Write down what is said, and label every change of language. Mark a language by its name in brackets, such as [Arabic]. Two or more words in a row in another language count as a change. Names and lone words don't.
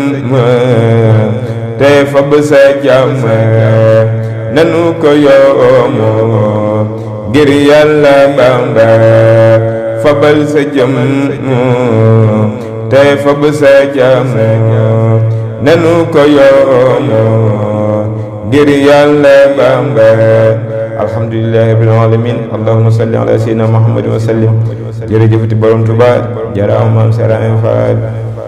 [Wolof] te fab sa jàmm nanu ko yoomo ngir Yàlla Bamba fabal sa jëm te fab sa jàmm nanu ko yoomo ngir Yàlla Bamba [Arabic] الحمد لله رب العالمين اللهم صل على سيدنا محمد وسلم [Wolof] jërëjëfati borom Tuubaa jaraam maam Sëriñ Faal